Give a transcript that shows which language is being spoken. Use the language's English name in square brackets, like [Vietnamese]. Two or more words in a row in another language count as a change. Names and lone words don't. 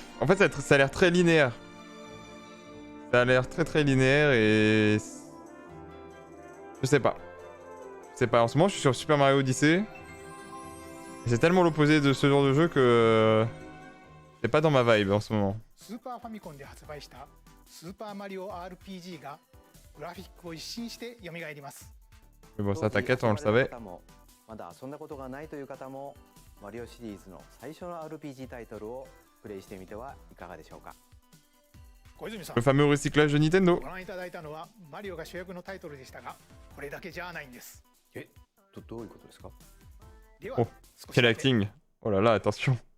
[French] En fait, ça a l'air très linéaire. Ça a l'air très linéaire et... Je sais pas. Je sais pas, en ce moment je suis sur Super Mario Odyssey. C'est tellement l'opposé de ce genre de jeu que... C'est pas dans ma vibe en ce moment. [Japanese] スーパーファミコンで発売したスーパーマリオ RPG がグラフィックを一新して蘇ります [French] Mais bon, ça t'inquiète, on le savait. [Japanese] まだ遊んだことがないという方もマリオシリーズの最初の RPG タイトルをプレイしてみてはいかがでしょうか。小泉さん [French] Le fameux recyclage de Nintendo. [Japanese] ご覧いただいたのはマリオが主役のタイトルでしたがこれだけじゃないんですどういうことですか。では [French] Oh, [Japanese] 少し [French] quel [Japanese] だけ [French] acting. Oh là là, attention.